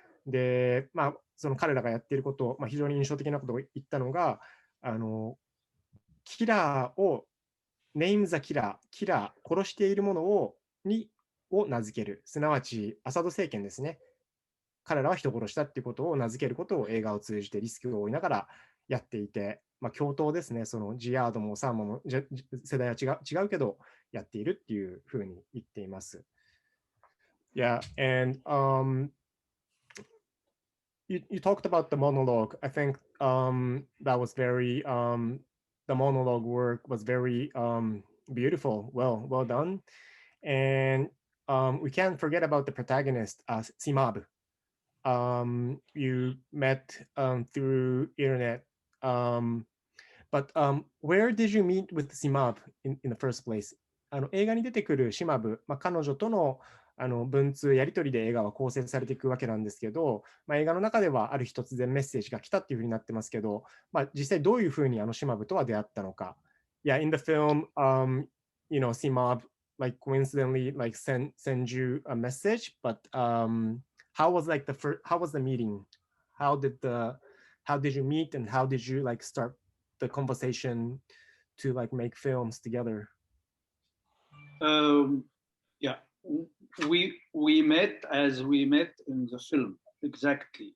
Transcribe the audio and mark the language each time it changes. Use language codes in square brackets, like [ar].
[ja] で、その彼らがやっていること、非常に印象的なことを言ったのが、キラーをネーム・ザ・キラー、殺しているものを名付ける。すなわち、アサド政権ですね。彼らは人殺したっていうことを名付けることを映画を通じてリスクを負いながらやっていて、共闘ですね。そのジアードもサーマも世代は違うけど、やっているっていうふうに言っています。 [en] Yeah, and you talked about the monologue. I think that was very the monologue work was very beautiful, well done. And we can't forget about the protagonist, Simab. You met through internet. But where did you meet with Simab in the first place? [ja] 映画に出てくるシマブ、彼女との文通やり取りで映画は構成されていくわけなんですけど、映画の中ではある日突然メッセージが来たっていうふうになってますけど、実際どういうふうにシマブとは出会ったのか。 [en] Yeah, in the film, Simab like coincidentally like send you a message, but how was like how was the meeting? How did you meet, and how did you like start the conversation to like make films together? Yeah, we met as we met in the film. Exactly.